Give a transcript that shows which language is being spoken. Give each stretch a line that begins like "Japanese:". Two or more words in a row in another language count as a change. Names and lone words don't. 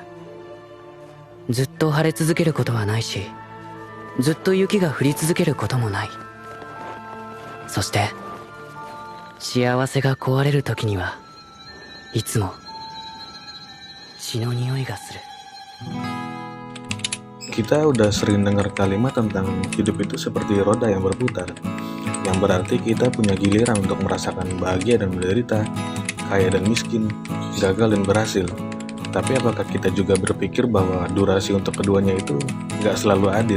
Japanese: ずっと晴れ続けることはないし、ずっと雪が降り続けることもない。そして幸せが壊れる時にはいつも血の匂いがする。
Indonesian: Kita udah sering dengar kalimat tentang hidup itu seperti roda yang berputar, yang berarti kita punya giliran untuk merasakan bahagia dan menderita, kaya dan miskin, gagal dan berhasil. Tapi apakah kita juga berpikir bahwa durasi untuk keduanya itu nggak selalu adil?